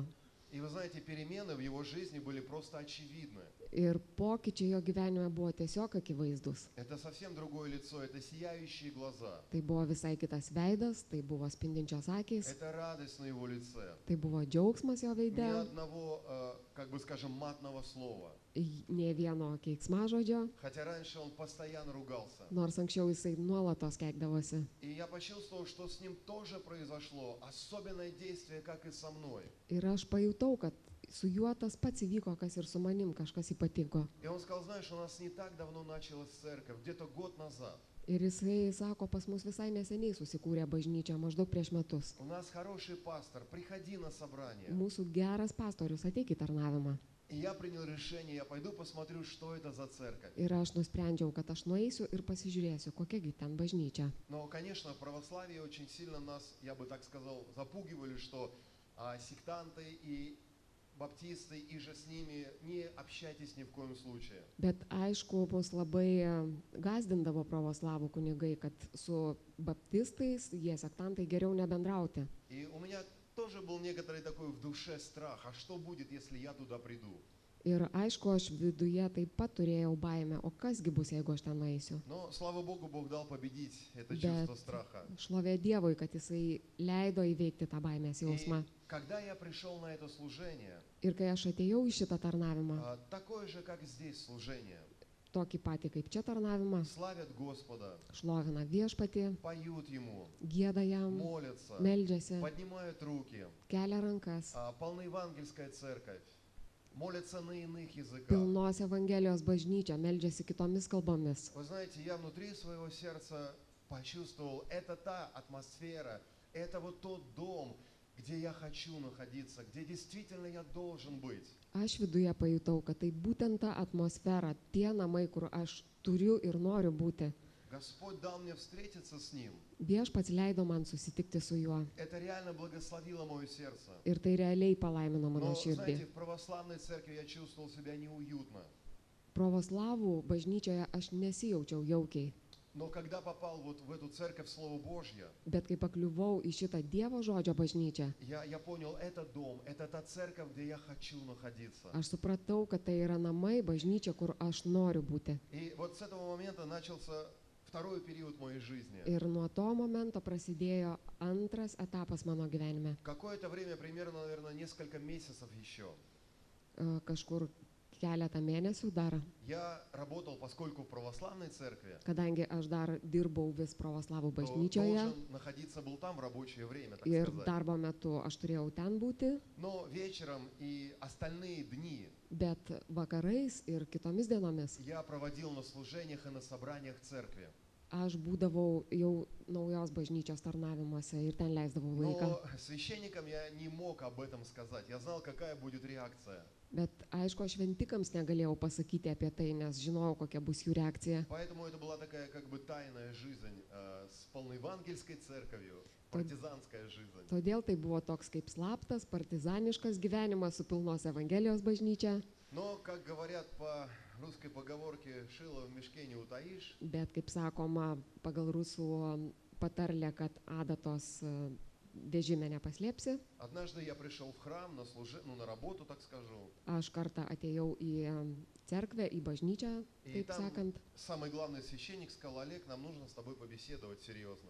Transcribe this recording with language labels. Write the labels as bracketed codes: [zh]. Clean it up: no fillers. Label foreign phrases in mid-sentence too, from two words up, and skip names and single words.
[ru] И вы знаете, перемены в его жизни были просто очевидны. [lt] Ir pokyčiai jo gyvenime buvo tiesiog akivaizdus. [ru] Это совсем другое лицо, это сияющие глаза, [lt] Tai buvo visai kitas veidas, tai buvo spindinčios akys, [ru] это радость на его лице. [lt] tai buvo džiaugsmas jo [ru] Ни [lt] veide, [ru] одного, как бы скажем, матного слова. [lt] nė vieno keiksmažodžio, [ru] Хотя раньше он постоянно ругался. [lt] nors anksčiau jisai nuolatos keikdavosi. [ru] И я почувствовал, что с ним тоже произошло особенное действие, как и со мной. [lt] Ir aš pajutau, kad su juo tas pats įvyko, kas ir su manim, kažkas ypatingo. [ru] И он сказал, знаешь, у нас не так давно началась церковь, где-то год назад. [lt] Ir jisai sako, pas mus visai neseniai susikūrė bažnyčia, maždaug prieš metus. [ru] У нас хороший пастор, приходи на собрание. [lt] Mūsų geras pastorius, ateik į tarnavimą. [ru] И я принял решение, я пойду посмотрю, что это за церковь. [lt] Ir aš nusprendžiau, kad aš nueisiu ir pasižiūrėsiu, kokiagi ten bažnyčia. [ru] Но, конечно, в православии очень сильно нас, я бы так сказал, запугивали, что сектанты и баптисты, и же с ними не общайтесь ни в коем случае. [lt] Bet aišku, mus labai gazdindavo pravoslavų kunigai, kad su baptistais, jie sektantai, geriau nebendrauti. [ru] И у меня тоже был некоторый такой в душе страх, а что будет, если я туда приду? [lt] Ir aišku, aš viduje taip pat turėjau baimę, o kasgi bus, jeigu aš ten nueisiu. [ru] Но, слава Богу, Бог дал победить это [lt] Bet [ru] чувство страха. [lt] šlovė Dievui, kad jisai leido įveikti tą baimės jausmą. [ru] И когда я пришел на это служение, [lt] Ir kai aš atėjau į šitą tarnavimą, [ru] такое же, как здесь служение, [lt] tokį patį kaip čia tarnavimą, [ru] славят Господа, [lt] šlovina viešpatį, [ru] поют Ему, [lt] gieda jam, [ru] молятся, [lt] meldžiasi, [ru] поднимают руки, [lt] kelia rankas, [ru] полноевангельская церковь, молятся на иных языках. [lt] pilnos Evangelijos bažnyčia, meldžiasi kitomis kalbomis. [ru] Вы знаете, я внутри своего сердца почувствовал, это та атмосфера, это вот тот дом, где я хочу находиться, где действительно я должен быть. [lt] Aš viduje pajutau, kad tai būtent ta atmosfera, tie namai, kur aš turiu ir noriu būti. [ru] Господь дал мне встретиться с Ним. [lt] Viešpats leido man susitikti su juo. [ru] Это реально благословило мое сердце. [lt] Ir tai realiai palaimino mano [ru] Но, [lt] širdį. [ru] знаете, в православной церкви я чувствовал себя неуютно. [lt] Pravoslavų bažnyčioje aš nesijaučiau jaukiai. [ru] Но когда попал вот в эту церковь Слово Божье, [lt] Bet kai pakliuvau į šitą Dievo žodžio bažnyčią, [ru] я понял, это дом, это та церковь, где я хочу находиться. [lt] aš supratau, kad tai yra namai, bažnyčia, kur aš noriu būti. [ru] И вот с этого момента начался второй период моей жизни. [lt] Ir nuo to momento prasidėjo antras etapas mano gyvenime. [ru] Какое-то время, примерно, наверное, несколько месяцев еще, [lt] Kažkur keletą mėnesių dar, [ru] я работал, поскольку в православной церкви, [lt] kadangi aš dar dirbau vis pravoslavų [ru] то [lt] bažnyčioje [ru] должен находиться был там в рабочее время, так [lt] ir [ru] сказать. [lt] darbo metu aš turėjau ten būti, [ru] Но вечером и остальные дни [lt] bet vakarais ir kitomis dienomis [ru] я проводил на служениях и на собраниях церкви. [lt] aš būdavau jau naujos bažnyčios tarnavimuose ir ten leisdavau laiką. [ru] Но священникам я не мог об этом сказать. Я знал, какая будет реакция. [lt] Bet aišku, aš šventikams negalėjau pasakyti apie tai, nes žinojau, kokia bus jų reakcija. [ru] Поэтому это была такая как бы тайная жизнь с полноевангельской церковью, партизанская жизнь. [lt] Todėl tai buvo toks kaip slaptas, partizaniškas gyvenimas su pilnos Evangelijos bažnyčia. [ru] Но, как говорят по русской поговорке, шило в мешке не утаишь. [lt] Bet, kaip sakoma, pagal rusų patarlę, kad adatos vežime nepaslėpsi. [ru] Однажды я пришел в храм на работу, так скажу. [lt] Aš kartą atėjau į cerkvę, į bažnyčią, [ru] И [lt] taip [ru] там [lt] sakant. [ru] самый главный священник сказал: Олег, нам нужно с тобой побеседовать серьезно.